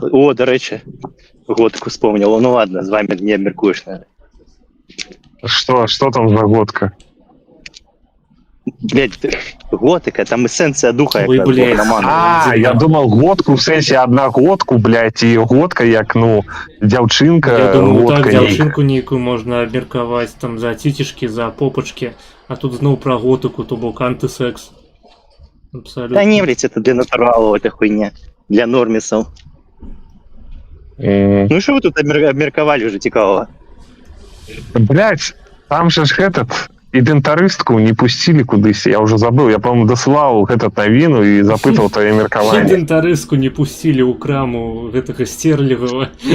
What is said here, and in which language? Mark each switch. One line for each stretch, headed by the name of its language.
Russian: О, до речи, годку вспомнил. Ну ладно, с вами не обмеркуешь, наверное. Что там за годка? Блядь, готика, там эссенция духа. Ой, блядь. Я думал годку в сенсе одногодку, блядь, и годка як, ну, дзяўчынка. Я думаю, так, годка
Belarusian: дзяўчынку нейкую можна абмеркаваць там за цицішкі, за попачкі, а тут зноў пра готыку, то бок антысекс.
Russian: Абсолютно. Да не, блядь, это для натуралов, это хуйня. Для нормисов. Ну что вы тут обмерковали уже, цікавого? Блядь, там же ж этот ідэнтарыстку не пустили кудысь, я уже забыл, я, по-моему, досылал этот новину и
Belarusian: запытал твоё меркаванне. Ідэнтарыстку не пустили ў краму гэтага Стерлігова.